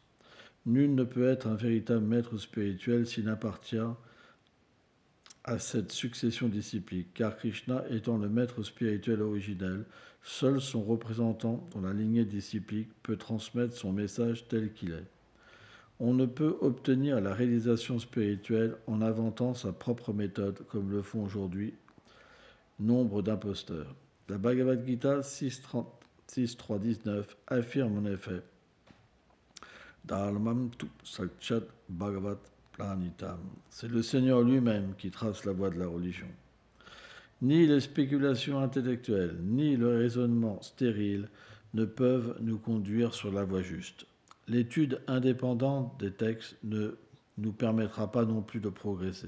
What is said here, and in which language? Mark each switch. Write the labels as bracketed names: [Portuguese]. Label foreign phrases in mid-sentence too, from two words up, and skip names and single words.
[French] Nul ne peut être un véritable maître spirituel s'il n'appartient à cette succession disciplique, car Krishna étant le maître spirituel originel, seul son représentant dans la lignée disciplique peut transmettre son message tel qu'il est. On ne peut obtenir la réalisation spirituelle en inventant sa propre méthode, comme le font aujourd'hui nombre d'imposteurs. La Bhagavad Gita 6.3.19 affirme en effet [Sanskrit] Dharmam tu sakshat bhagavat planitam. [French] C'est le Seigneur lui-même qui trace la voie de la religion. Ni les spéculations intellectuelles, ni le raisonnement stérile ne peuvent nous conduire sur la voie juste. L'étude indépendante des textes ne nous permettra pas non plus de progresser.